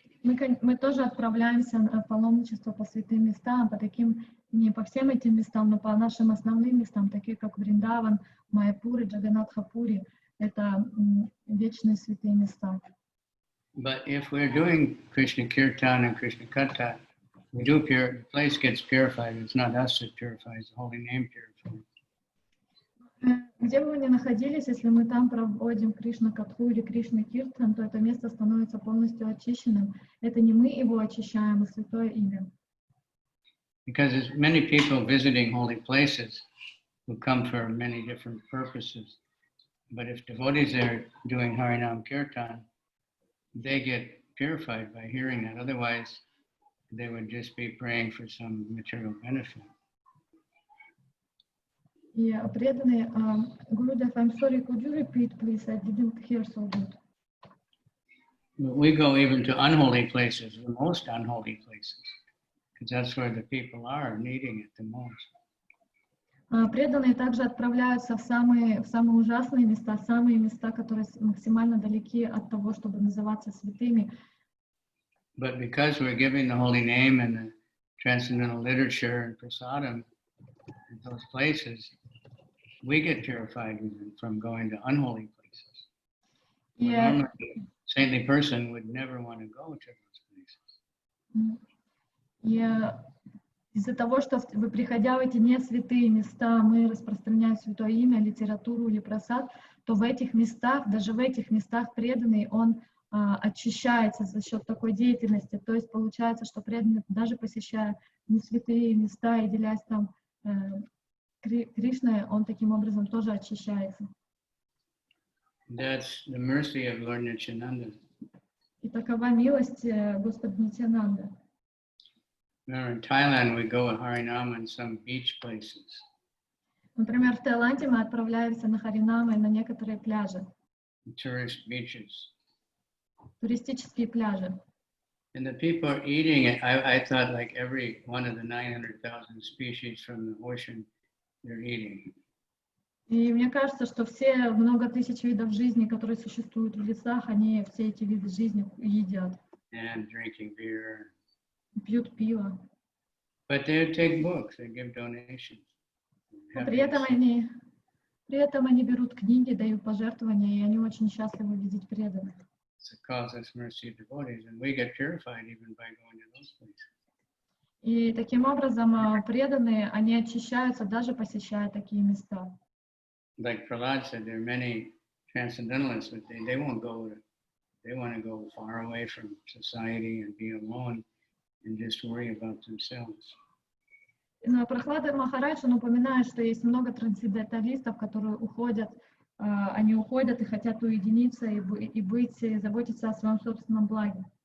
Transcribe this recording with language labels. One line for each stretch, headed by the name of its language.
Russian: Мы тоже отправляемся на паломничество по святым местам, по таким, не по всем этим местам, но по нашим основным местам, такие как Вриндаван, Майяпур и Джаганнатха-Пури. Это вечные святые места.
English: But if we're doing Krishna Kirtan and Krishna Katha, the place gets purified. It's not us that purifies, the holy name purifies.
Russian: Где бы мы ни находились, если мы там проводим Кришна Катху или Кришна Киртан, то это место становится полностью очищенным. Это не мы его очищаем, а Святое Имя.
English: Because there's many people visiting holy places who come for many different purposes. But if devotees are doing Harinam Kirtan, they get purified by hearing that. Otherwise, they would just be praying for some material benefit. Yeah, преданные, Gurudev, I'm sorry, could you repeat, please? I didn't hear so good. We go even to unholy places, the most unholy places, because that's where the people are needing it the most.
Russian: Преданные также отправляются в самые ужасные места, самые места, которые максимально далеки от того, чтобы называться святыми.
English: But because we're giving the holy name and the transcendental literature and prasadam in those places, we get purified from going to unholy places. Yeah. Normally, a saintly person would never want to go to those places. Yeah.
Russian: Из-за того, что вы, приходя в эти не святые места, мы распространяем Святое Имя, литературу или прасад, то в этих местах, даже в этих местах преданный, он очищается за счет такой деятельности. То есть получается, что преданный, даже посещая не святые места и делясь там Кришной, он таким образом тоже очищается.
English: That's the mercy of Lord Nityananda.
Russian: И такова милость Господа Нитьянанда.
English: In Thailand, we go to Harinam in some beach places.
Russian: Например, в Таиланде мы отправляемся на Харинам и на некоторые пляжи.
English: Tourist beaches.
Russian: Туристические пляжи.
English: And the people are eating it. I thought like every one of the 900,000 species from the ocean, they're eating.
Russian: И мне кажется, что все много тысяч видов жизни, которые существуют в лесах, они все эти виды жизни едят.
English: And drinking beer.
Russian: Пьют пиво.
English: But they take books, they give donations.
Russian: При этом они берут книги, дают пожертвования, и они очень счастливы видеть преданных.
English: It causes mercy of devotees, and we get purified even by going to those places.
Russian: И таким образом преданные, они очищаются, даже посещая такие места.
English: Like Prahlad said, there are many transcendentalists, but they won't go. They want to go far away from society and be alone and just worry about themselves.
Russian: Но Прохлада Махарадж, он упоминает, что есть много трансценденталистов, которые уходят, они уходят и хотят уединиться и быть, и заботиться о своем собственном благе.